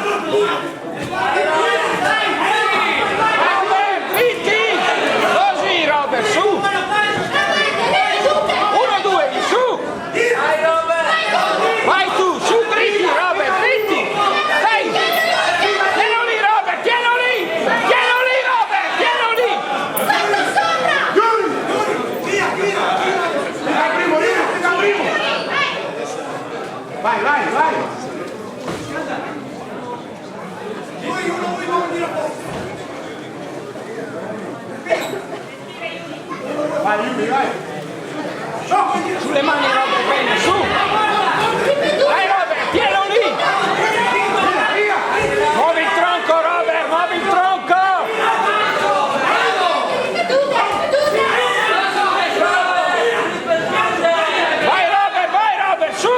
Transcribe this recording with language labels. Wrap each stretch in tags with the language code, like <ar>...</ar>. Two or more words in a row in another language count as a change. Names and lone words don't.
<it>Robert, dritti. Così, Robert, su. 1, 2, su. Vai tu, su, dritti, Robert, dritti. Dai. Tieno lì, Robert, tieno lì. Tieno lì, Robert, tieno lì. Vai, vai, vai! Vai, Yuri, vai! Sulle mani, Robert, bene, su. Dai, Robert, tieno lì. Muovi il tronco, Robert, muovi il tronco. Vai, Robert, su.</it>